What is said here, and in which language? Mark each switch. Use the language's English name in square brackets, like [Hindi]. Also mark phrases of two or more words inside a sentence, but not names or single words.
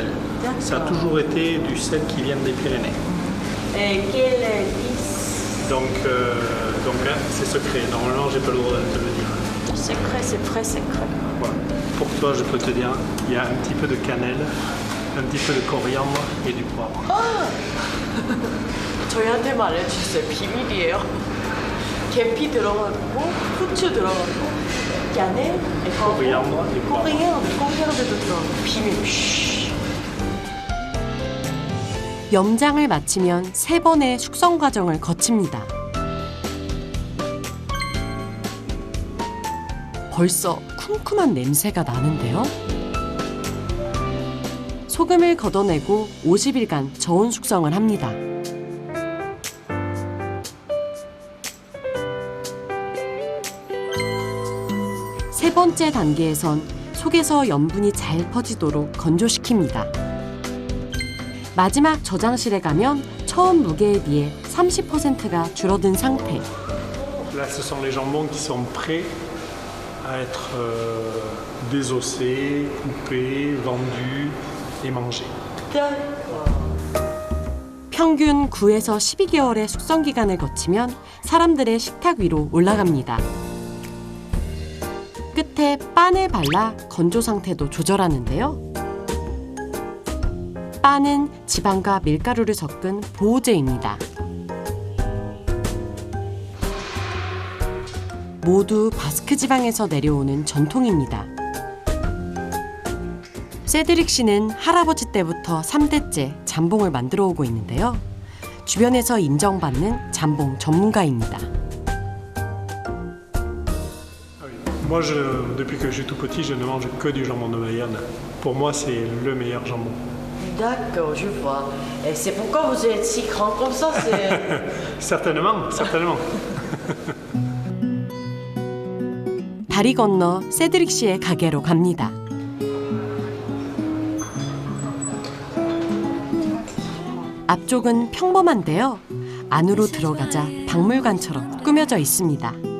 [French] Ça a toujours été du sel qui vient des Pyrénées. Et quelle épice? Donc hein, c'est secret, normalement j'ai pas le droit de te le dire. Secret, c'est très secret. Voilà. Pour toi, je peux te dire, il y a un petit peu de cannelle, un petit peu de coriandre et du poivre. [Korean] 저희한테만 알려주셨어요. 비밀이에요. 계피 들어가고 후추 들어가고 cannelle, [French] coriandre et poivre. [Korean] coriandre도 들어가고 비밀. 염장을 마치면 3번의 숙성 과정을 거칩니다. 벌써 쿰쿰한 냄새가 나는데요. 소금을 걷어내고 50일간 저온 숙성을 합니다. 세 번째 단계에선 속에서 염분이 잘 퍼지도록 건조시킵니다. 마지막 저장실에 가면 처음 무게에 비해 30%가 줄어든 상태. [French] Là, ce sont les jambons qui sont prêts à être désossés, coupés, vendus et mangés. [Korean] 평균 9에서 12개월의 숙성 기간을 거치면 사람들의 식탁 위로 올라갑니다. 끝에 빤을 발라 건조 상태도 조절하는데요. 빤은 지방과 밀가루를 섞은 보호제입니다. 모두 바스크 지방에서 내려오는 전통입니다. 세드릭 씨는 할아버지 때부터 3대째 잠봉을 만들어 오고 있는데요. 주변에서 인정받는 잠봉 전문가입니다. [French] Moi, depuis que je suis tout petit, je ne mange que du jambon de Bayonne. Pour moi, c'est le meilleur jambon. D'accord, je vois. Et c'est pourquoi vous êtes si grand comme ça, c'est... Certainement, certainement. [Korean] 다리 건너 세드릭 씨의 가게로 갑니다. 앞쪽은 평범한데요. 안으로 들어가자 박물관처럼 꾸며져 있습니다.